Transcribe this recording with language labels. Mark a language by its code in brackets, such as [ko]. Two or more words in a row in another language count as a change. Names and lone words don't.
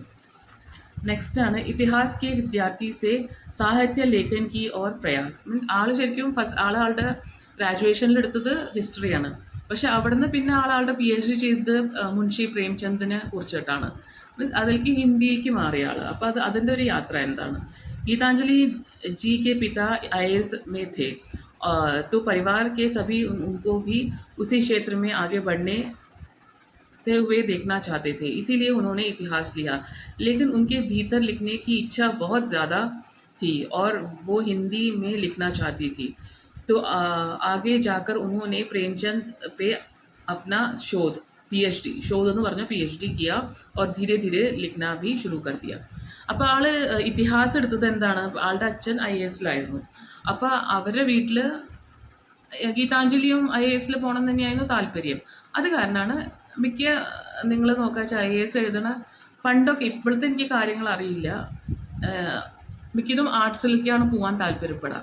[ml] നെക്സ്റ്റ് ആണ് [hi] इतिहास के विद्यार्थी से साहित्य लेखन की ओर प्रयाग. [ml] മീൻസ് ആൾ ശരിക്കും ആളുടെ ഗ്രാജുവേഷനിലെടുത്തത് ഹിസ്റ്ററിയാണ്. പക്ഷെ അവിടുന്ന് പിന്നെ ആളുടെ PhD ചെയ്തത് മുൻഷി പ്രേംചന്ദിനെ കുറിച്ചിട്ടാണ്. മീൻസ് അതിലേക്ക് ഹിന്ദിയിലേക്ക് മാറിയ ആൾ. അപ്പോൾ അതിൻ്റെ ഒരു യാത്ര എന്താണ്. [hi] गीतांजलि जी के पिता IAS में थे, तो परिवार के सभी उनको भी उसी क्षेत्र में आगे बढ़ने हुए देखना चाहते थे, इसीलिए उन्होंने इतिहास लिया. लेकिन उनके भीतर लिखने की इच्छा बहुत ज़्यादा थी और वो हिंदी में लिखना चाहती थी. तो आगे जाकर उन्होंने प्रेमचंद पे अपना शोध [ml] എന്ന് പറഞ്ഞ [hi] PhD किया और धीरे धीरे लिखना भी शुरू कर दिया. [ml] അപ്പോൾ ആൾ ഇതിഹാസം എടുത്തത് എന്താണ്, ആളുടെ അച്ഛൻ IASലായിരുന്നു. അപ്പോൾ അവരുടെ വീട്ടിൽ ഗീതാഞ്ജലിയും IASൽ പോകണം തന്നെയായിരുന്നു താല്പര്യം. അത് കാരണമാണ് നിങ്ങൾ നോക്കാച്ചാൽ IAS എഴുതണ പണ്ടൊക്കെ, ഇപ്പോഴത്തെ എനിക്ക് കാര്യങ്ങൾ അറിയില്ല, മിക്കതും ആർട്സിലേക്കാണ് പോകാൻ താല്പര്യപ്പെടുക.